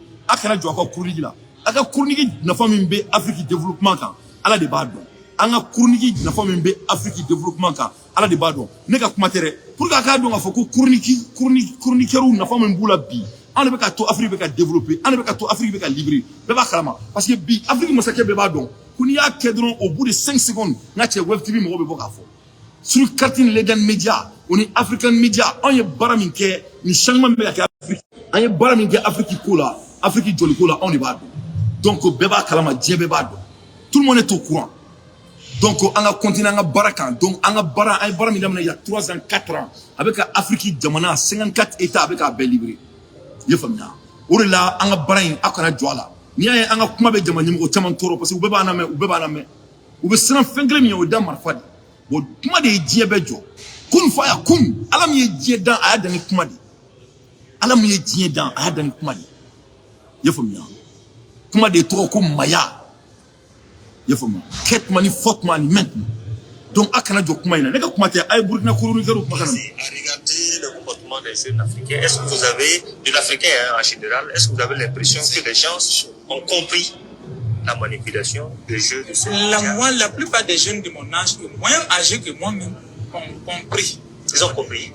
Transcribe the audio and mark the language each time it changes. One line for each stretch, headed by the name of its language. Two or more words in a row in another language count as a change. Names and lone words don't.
Bambara: a kana jɔ a ka chronique la a ka chronique nafa min bɛ Afrique développement kan Ala de b'a dɔn an ka chronique nafa min bɛ Afrique développement kan Ala de b'a dɔn ne ka kuma tɛ dɛ
French: pour que
Bambara: a k'a dɔn k'a fɔ ko chroniqueurs nafa min b'u la bi an de bɛ ka to Afrique bɛ ka développer an de bɛ ka to Afrique bɛ ka libérer bɛɛ b'a kalama
French: parce
Bambara: que bi Afrique masakɛ bɛɛ b'a dɔn ko n'i y'a kɛ dɔrɔn
French: au bout de 5 secondes
Bambara: n ka cɛ Web TV mɔgɔw bɛ bɔ k'a fɔ
French: sur carte
Bambara: Legend Media o ni African Media an ye baara min kɛ ni changement bɛ ka kɛ Afrique an ye baara min kɛ Afrique ko la Afrique joli ko la anw de b'a dɔn donc bɛɛ b'a kalama diɲɛ bɛɛ b'a dɔn
French: tout le monde est au courant
Bambara: donc an ka continuer an ka baara kan donc an ka baara an ye baara min daminɛ
French: il y a 3 ans
Bambara: 4 ans a bɛ ka Afrique jamana 54 états a bɛ k'a bɛɛ libérer i ye faamuya o de la an ka baara in a kana jɔ a la n'i y'a ye an ka kuma bɛ jamana ɲɛmɔgɔ caman tɔɔrɔ
French: parce que
Bambara: u bɛɛ b'an lamɛn u bɛ siran fɛn kelen min ye o ye da marifa de bon kuma de ye diɲɛ bɛɛ jɔ kun fa ya kun Ala min ye diɲɛ dan a y'a dan ni kuma de Ala min ye diɲɛ dan a y'a dan ni kuma de i ye faamuya kuma de tɔgɔ ko maya i ye faamuya kɛtuma ni fɔtuma ni mɛntuma donc a kana jɔ kuma in na ne ka kuma tɛ a ye Burkina chroniqueur kuma kana
French: Regardez le comportement des jeunes africains. Est-ce que vous avez, de l'Africain en général, est-ce que vous avez l'impression que les gens ont compris la manipulation des jeux de ce la plupart des jeunes de mon âge, moins âgés que moi-même, ont compris. Ils ont compris.